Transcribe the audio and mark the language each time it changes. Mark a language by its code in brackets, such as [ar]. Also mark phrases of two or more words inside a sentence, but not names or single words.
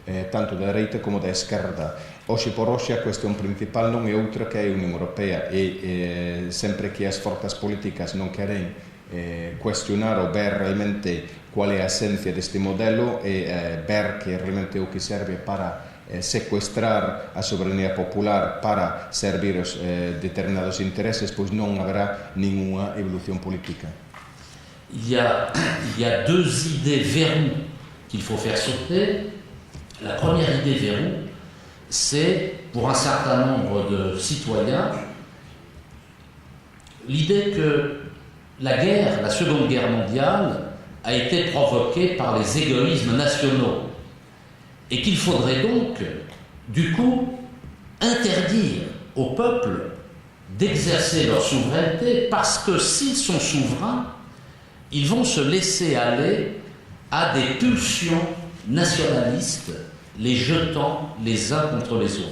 [gl] tanto da direita como da esquerda. Hoxe por hoxe a cuestión principal non é outra que a Unión Europea e sempre que as forzas políticas non queren cuestionar ou ver realmente cual é a esencia deste modelo e ver que realmente o que serve para secuestrar a soberanía popular para servir os determinados intereses, pois non haberá ninguna evolución política. [fr] Il y a deux idées verrous qu'il faut faire sauter. La première idée verrou, c'est pour un certain nombre de citoyens l'idée que la guerre, la Seconde Guerre mondiale, a été provoquée par les égoïsmes nationaux et qu'il faudrait donc, du coup, interdire aux peuples d'exercer leur souveraineté parce que s'ils sont souverains, ils vont se laisser aller à des pulsions nationalistes, les jetant les uns contre les autres.